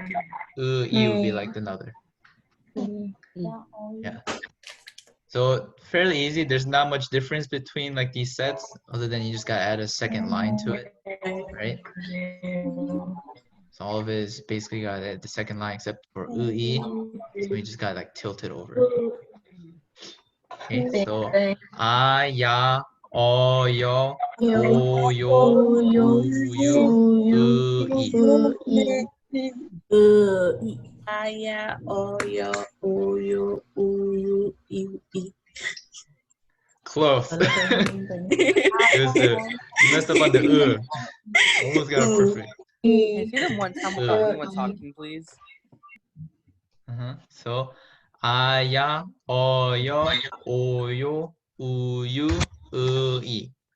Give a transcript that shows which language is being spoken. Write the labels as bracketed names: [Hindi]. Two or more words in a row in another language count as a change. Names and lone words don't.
[English] E would be like another. Yeah. So fairly easy. There's not much difference between like these sets, other than you just gotta add a second line to it, right? So all of it is basically got at the second line except for E. So we just got like tilted over. Okay, so a, ya, o, yo, o, yo, u, you, e. E. Aya, oyo, uyu, uyu, e. Close. It was the, you messed up on the almost got it perfect. Can you say them one time without anyone talking, please? So a, ya, o, yo, u, you, e.